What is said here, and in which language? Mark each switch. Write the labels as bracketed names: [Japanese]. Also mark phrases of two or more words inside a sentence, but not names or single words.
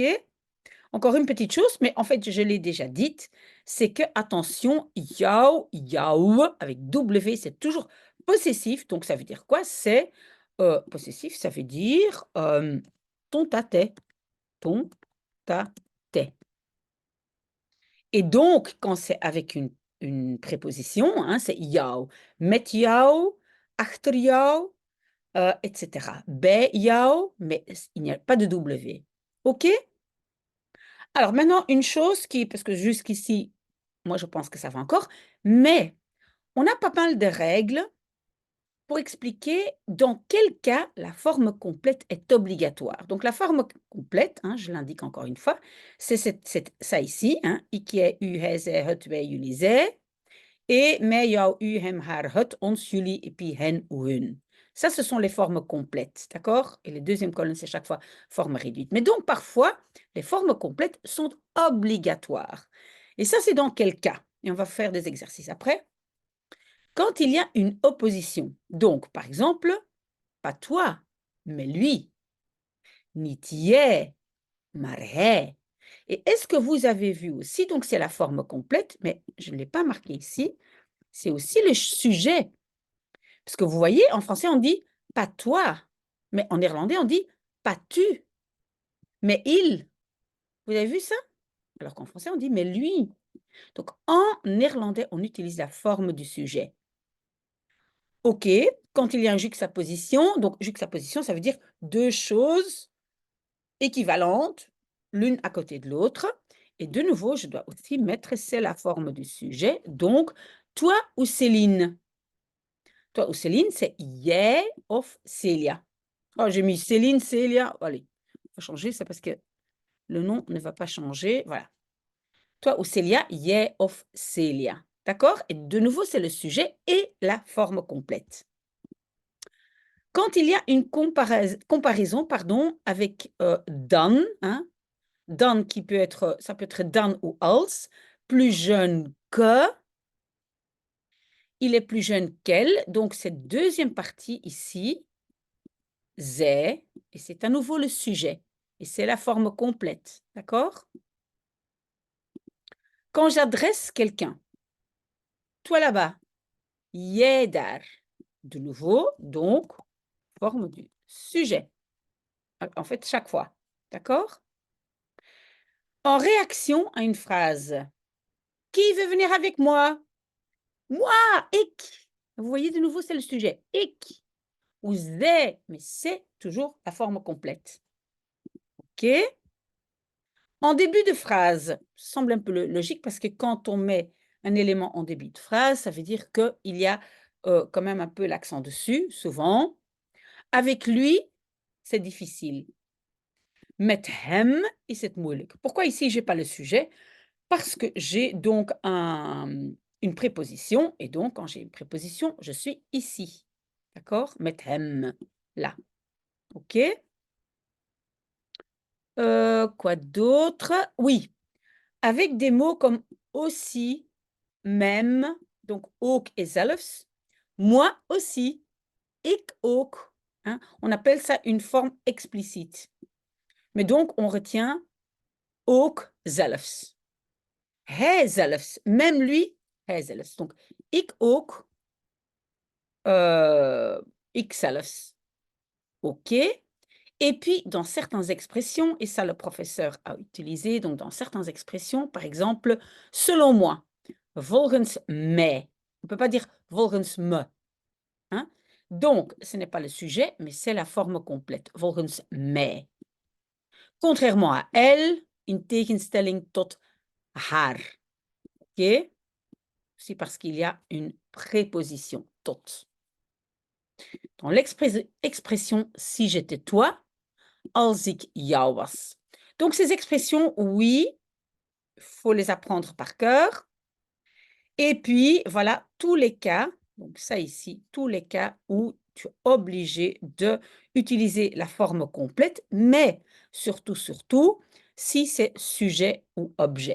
[French] Encore une petite chose, mais en fait, je l'ai déjà dite, c'est que, attention, jou, jou, avec W, c'est toujours possessif. Donc, ça veut dire quoi? C'est possessif, ça veut dire ton tâtais. Ton tâtais. Et donc, quand c'est avec une préposition, hein, c'est jou. [Dutch] Met jou, achter jou, etc. Bij jou, [French] mais il n'y a pas de W. OK? Alors maintenant, une chose qui, parce que jusqu'ici, moi je pense que ça va encore, mais on a pas mal de règles pour expliquer dans quel cas la forme complète est obligatoire. Donc la forme complète, hein, je l'indique encore une fois, c'est ça ici, hein, [Dutch] ik, jij, u, hij, zij, het, wij, jullie, zij, et mij, jou, u, hem, haar, het, ons, jullie, [French] et puis hen ou hun. Ça, ce sont les formes complètes, d'accord? Et les deuxièmes colonnes, c'est chaque fois forme réduite. Mais donc, parfois, les formes complètes sont obligatoires. Et ça, c'est dans quel cas? Et on va faire des exercices après. Quand il y a une opposition, donc, par exemple, pas toi, mais lui, [Dutch] niet jij, maar hij. [French] Et est-ce que vous avez vu aussi, donc c'est la forme complète, mais je ne l'ai pas marqué ici, c'est aussi le sujet. Parce que vous voyez, en français, on dit pas toi, mais en néerlandais, on dit pas tu, mais il. Vous avez vu ça? Alors qu'en français, on dit mais lui. Donc, en néerlandais, on utilise la forme du sujet. OK, quand il y a une juxtaposition, donc juxtaposition, ça veut dire deux choses équivalentes, l'une à côté de l'autre. Et de nouveau, je dois aussi mettre c'est la forme du sujet. Donc, toi ou Céline? Toi ou Céline, c'est [Dutch] jij of Celia. [French] Oh, j'ai mis Céline, Célia. Allez, on va changer, c'est parce que le nom ne va pas changer. Voilà. Toi ou Célia, [Dutch] jij of Celia. [French] D'accord? Et de nouveau, c'est le sujet et la forme complète. Quand il y a une comparaison pardon, avec dan, hein, dan qui peut être, ça peut être dan ou als, plus jeune que, il est plus jeune qu'elle, donc cette deuxième partie ici, zij, et c'est à nouveau le sujet, et c'est la forme complète, d'accord? Quand j'adresse quelqu'un, toi là-bas, [Dutch] jij daar, [French] de nouveau, donc, forme du sujet, en fait, chaque fois, d'accord? En réaction à une phrase, qui veut venir avec moi? Moi, ik. Vous voyez, de nouveau, c'est le sujet, ik. Ou zij, mais c'est toujours la forme complète. OK? En début de phrase, semble un peu logique parce que quand on met un élément en début de phrase, ça veut dire qu'il y a quand même un peu l'accent dessus, souvent. Avec lui, c'est difficile. [Dutch] Met hem is het moeilijk. [French] Pourquoi ici, je n'ai pas le sujet? Parce que j'ai donc une préposition, et donc quand j'ai une préposition, je suis ici. D'accord? [Dutch] Met hem, [French] là. OK? Quoi d'autre? Oui, avec des mots comme aussi, même, donc ook et zelfs, moi aussi, [Dutch] ik ook, [French] hein, on appelle ça une forme explicite. Mais donc, on retient [Dutch] ook zelfs. Hij zelfs, [French] même lui, [Dutch] hij zelfs. Donc, ik ook, ik zelfs. [French] OK. Et puis, dans certaines expressions, et ça le professeur a utilisé, donc dans certaines expressions, par exemple, selon moi, [Dutch] volgens mij. [French] On ne peut pas dire [Dutch] volgens me. [French] Hein? Donc, ce n'est pas le sujet, mais c'est la forme complète, [Dutch] volgens mij. [French] Contrairement à elle, [Dutch] in tegenstelling tot haar. [French] OK? C'est parce qu'il y a une préposition, tot. Dans l'expression si j'étais toi, [Dutch] als ik jou was. [French] Donc, ces expressions, oui, il faut les apprendre par cœur. Et puis, voilà, tous les cas, donc ça ici, tous les cas où tu es obligé d'utiliser la forme complète, mais surtout, surtout, si c'est sujet ou objet.